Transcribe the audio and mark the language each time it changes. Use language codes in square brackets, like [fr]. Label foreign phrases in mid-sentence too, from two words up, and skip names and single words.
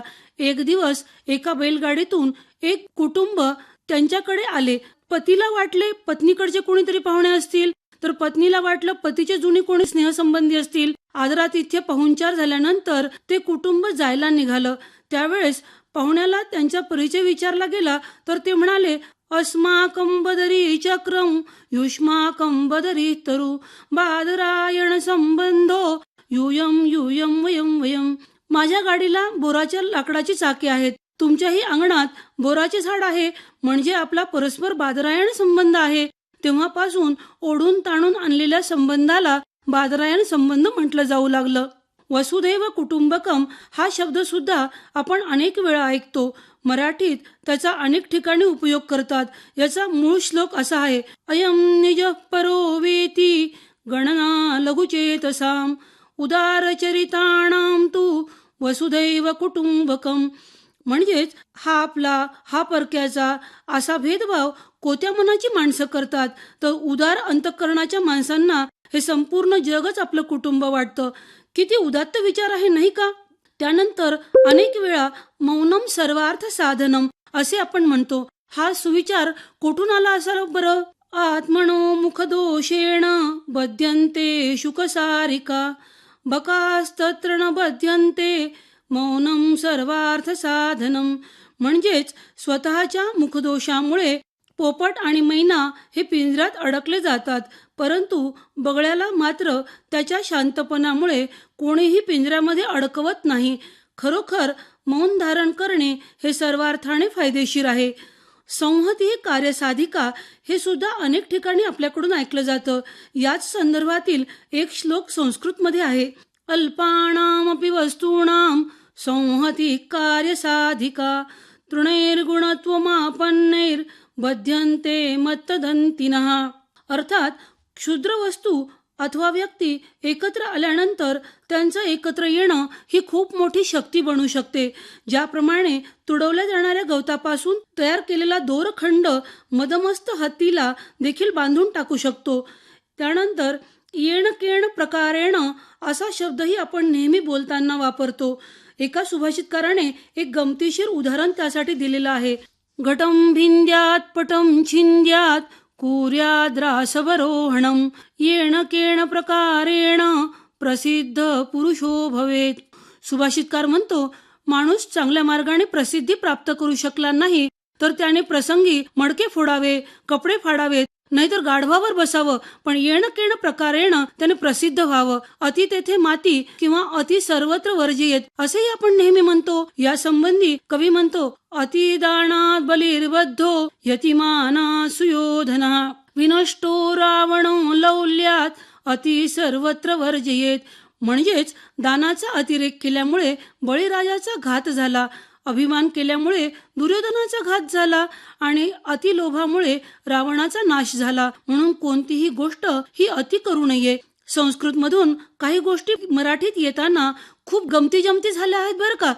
[mr] एक दिवस एका बैलगाडीतून एक कुटुंब त्यांच्याकडे आले. पतीला वाटले पत्नीकडचे कोणीतरी पाहुणे असतील, तर पत्नीला वाटलं पतीचे जुने कोणी स्नेहसंबंधी असतील. आदरातिथ्य पाहुणचार झाल्यानंतर ते कुटुंब जायला निघालं. त्यावेळेस पाहुण्याला त्यांचा परिचय विचारला गेला तर ते म्हणाले, [sa] अस्माकं बदरी चक्रम युष्माकं बदरी तरु बादरायण संबंधो यूयम यूयम वयम वयम. [mr] माझ्या गाडीला बोराच्या लाकडाची चाके आहेत, तुमच्याही अंगणात बोराचे झाड आहे, म्हणजे आपला परस्पर बादरायण संबंध आहे. तेव्हापासून ओढून ताणून आणलेल्या संबंधाला बादरायण संबंध म्हटलं जाऊ लागलं. [sa] वसुधैव कुटुंबकम [mr] हा शब्द सुद्धा आपण अनेक वेळा ऐकतो. मराठीत त्याचा अनेक ठिकाणी उपयोग करतात. याचा मूळ श्लोक असा आहे. [sa] अयम निज परो वेती गणना लघुचेतसाम उदारचरिताणाम तू वसुधैव कुटुंबकम. [mr] म्हणजेच हा आपला हा परक्याचा असा भेदभाव कोत्या मनाची माणसं करतात, तर उदार अंतःकरणाच्या माणसांना हे संपूर्ण जगच आपलं कुटुंब वाटतं. किती उदात्त विचार आहे नाही का? त्यानंतर अनेक वेळा [sa] मौनम सर्वार्थ साधनम [mr] असे आपण म्हणतो. हा सुविचार कुठून आला असाल बरं? [sa] आत्मनो मुखदोषेण बध्यन्ते शुकसारिका बकास्तत्र न बध्यन्ते मौनम सर्वार्थ साधनम. [mr] म्हणजेच स्वतःच्या मुखदोषामुळे पोपट आणि मैना हे पिंजऱ्यात अडकले जातात, परंतु बगळ्याला मात्र त्याच्या शांतपणामुळे कोणीही पिंजऱ्यामध्ये अडकवत नाही. खरोखर मौन धारण करणे हे सर्वार्थाने फायदेशीर आहे. [sa] संहती कार्यसाधिका [mr] हे सुद्धा अनेक ठिकाणी आपल्याकडून ऐकलं जातं. याच संदर्भातील एक श्लोक संस्कृतमध्ये आहे. [sa] अल्पानामपि वस्तूनां संहती कार्यसाधिका तृणैर्गुणत्वमापन्नैर बध्यन्ते मत्तदन्तिनः. [mr] अर्थात क्षुद्र वस्तू अथवा व्यक्ती एकत्र आल्यानंतर त्यांचं एकत्र येणं ही खूप मोठी शक्ती बनू शकते. ज्याप्रमाणे तुडवल्या जाणाऱ्या गवतापासून तयार केलेला दोरखंड मदमस्त हत्तीला देखील बांधून टाकू शकतो. त्यानंतर [sa] येण केण प्रकारेण [mr] असा शब्दही आपण नेहमी बोलताना वापरतो. एका सुभाषितकाराने एक गमतीशीर उदाहरण त्यासाठी दिलेलं आहे. [sa] घटम भिंद्यात पटम छिंद्यात कुर्याद्रासवरोहणम येण केण प्रकारेण प्रसिद्ध पुरुषो भवेत. [mr] सुभाषितकार म्हणतो, माणूस चांगल्या मार्गाने प्रसिद्धी प्राप्त करू शकला नाही तर त्याने प्रसंगी मडके फोडावे, कपडे फाडावेत, नाहीतर गाढवावर बसावं, पण [sa] येण केण प्रकारेण [mr] त्याने प्रसिद्ध व्हावं. अति तेथे माती किंवा [sa] अति सर्वत्र वर्जियेत [mr] असेही आपण नेहमी म्हणतो. या संबंधी कवी म्हणतो, [sa] अतिदानात बलिर्बद्धो यतिमाना सुयोधनः विनष्टो रावणो लौल्यात अति सर्वत्र वर्जयेत. [mr] म्हणजेच दानाचा अतिरेक केल्यामुळे बळीराजाचा घात झाला, अभिमान केल्यामुळे दुर्योधनाचा घात झाला आणि अतिलोभामुळे रावणाचा नाश झाला. म्हणून कोणतीही गोष्ट ही अति करू नये. संस्कृतमधून काही गोष्टी मराठीत येताना खूप गमती जमती झाल्या आहेत बरं का.